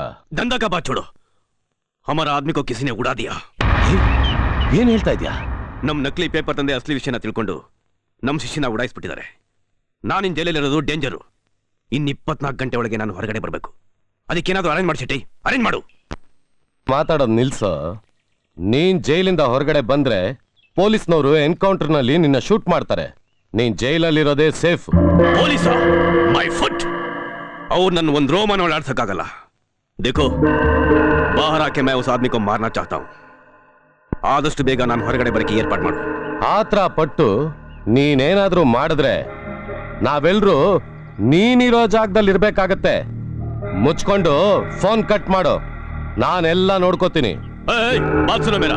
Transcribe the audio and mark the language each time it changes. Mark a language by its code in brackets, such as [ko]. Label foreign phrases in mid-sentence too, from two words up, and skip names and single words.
[hi] धंधा का बात छोड़ो, हमारा आदमी को किसी ने उड़ा दिया. [kn] ಏನ್ ಹೇಳ್ತಾ ಇದ್ಯಾ? ನಮ್ ನಕಲಿ ಪೇಪರ್ ತಂದೆ ಅಸಲಿ ವಿಷಯನ ತಿಳ್ಕೊಂಡು ನಮ್ ಶಿಷ್ಯನ ಉಡಾಯಿಸ್ಬಿಟ್ಟಿದ್ದಾರೆ. ನಾನಿನ್ ಜೈಲಲ್ಲಿರೋದು ಡೇಂಜರು. ಇನ್ನು 24 ಗಂಟೆ ಒಳಗೆ ನಾನು ಹೊರಗಡೆ ಬರಬೇಕು. ಅದಕ್ಕೇನಾದ್ರೂ ಅರೇಂಜ್ ಮಾಡಿಸಿಟ್ಟಿ, ಅರೇಂಜ್ ಮಾಡು. ಮಾತಾಡೋದು ನಿಲ್ಸೋ. ನೀನ್ ಜೈಲಿಂದ ಹೊರಗಡೆ ಬಂದ್ರೆ ಪೊಲೀಸ್ನವರು ಎನ್ಕೌಂಟರ್ ನಲ್ಲಿ ನಿನ್ನ ಶೂಟ್ ಮಾಡ್ತಾರೆ. ನೀನ್ ಜೈಲಲ್ಲಿರೋದೇ ಸೇಫ್. ಪೊಲೀಸ [en] my foot, [kn] ಅವ್ರು ನನ್ನ ಒಂದು ರೋಮನ ಓಡಾಡ್ಸಕ್ಕಾಗಲ್ಲ. [hi] देखो, बाहर आके मैं उस आदमी को मारना चाहता हूं. [kn] ಆದಷ್ಟು ಬೇಗ ನಾನು ಹೊರಗಡೆ ಬರಕ್ಕೆ ಏರ್ಪಾಡು ಮಾಡು. ಆತ್ರ ಪಟ್ಟು ನೀನೇನಾದ್ರೂ ಮಾಡಿದ್ರೆ ನಾವೆಲ್ಲರೂ ನೀನಿರೋ ಜಾಗದಲ್ಲಿ ಇರ್ಬೇಕಾಗತ್ತೆ. ಮುಚ್ಕೊಂಡು ಫೋನ್ ಕಟ್ ಮಾಡು, ನಾನೆಲ್ಲ ನೋಡ್ಕೋತೀನಿ. [hi] बात सुनो मेरा.